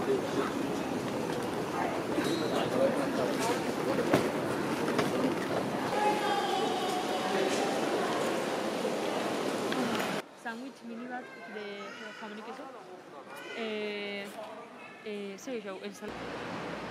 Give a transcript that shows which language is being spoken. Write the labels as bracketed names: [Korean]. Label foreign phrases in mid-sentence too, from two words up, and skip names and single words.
[Spanish] Sandwich mini bat de jamón y queso. [Basque] Zer gehiago, ensalada.